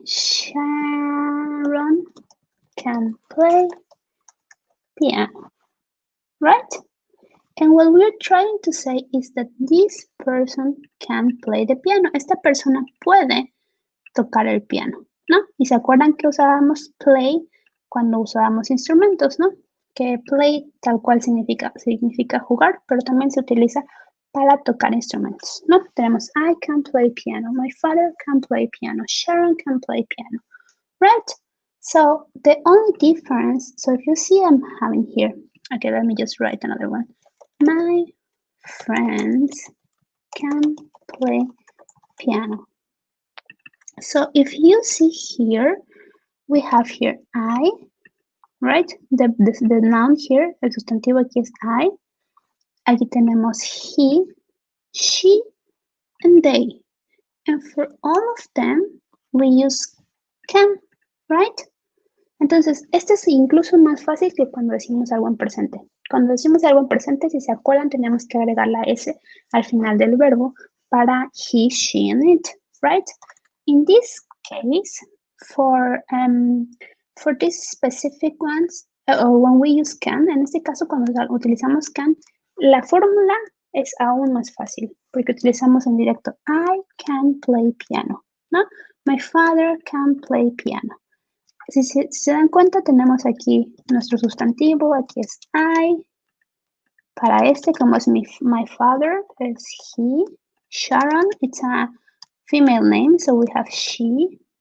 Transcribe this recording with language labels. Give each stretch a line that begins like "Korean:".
English: Sharon can play piano, right? And what we're trying to say is that this person can play the piano.
Spanish: Esta persona puede tocar el piano, ¿no? Y se acuerdan que usábamos play cuando usábamos instrumentos, ¿no? Que play tal cual significa jugar, pero también se utiliza para tocar instrumentos, ¿no? Tenemos
English: I can play piano, my father can play piano, Sharon can play piano, right? So the only difference, so if you see I'm having here, okay, let me just write another one. My friends can play piano. So if you see here, we have here I, right? The noun here,
Spanish: el sustantivo aquí es I. Aquí tenemos he, she, and they.
English: And for all of them, we use can, right?
Spanish: Entonces, este es incluso más fácil que cuando decimos algo en presente. Cuando decimos algo en presente, si se acuerdan, tenemos que agregar la S al final del verbo para
English: he, she, and it, right? In this case, for these specific ones, or when we use can,
Spanish: en este caso cuando utilizamos can, la fórmula es aún más fácil, porque utilizamos en directo
English: I can play piano,
Spanish: ¿no?
English: My father can play piano.
Spanish: Si se dan cuenta, tenemos aquí nuestro sustantivo, aquí es I. Para este, como es my father, es he.
English: Sharon, it's a female name, so we have she.